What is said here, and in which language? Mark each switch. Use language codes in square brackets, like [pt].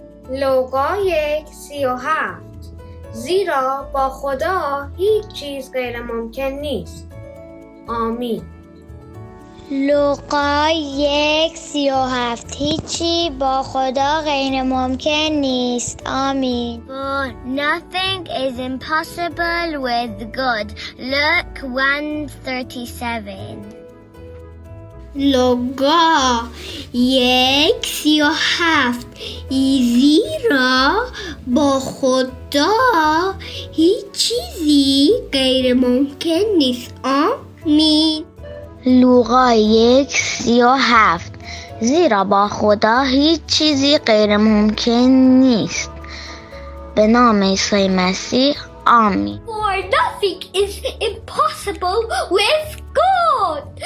[fa] لوقا 1:37 زیرا با خدا هیچ چیز غیر ممکن نیست. آمین. لوقا 1:37 هیچی با خدا غیر ممکن نیست. آمین. [en] For nothing is impossible with God. Luke 1:37. [fa] لوقا 1:37 زیرا با خدا هیچ چیزی غیر ممکن نیست. آمین. لوقا 1:37 زیرا با خدا هیچ چیزی غیر ممکن نیست. به نام عیسی مسیح. آمین. [en] For nothing is impossible with God.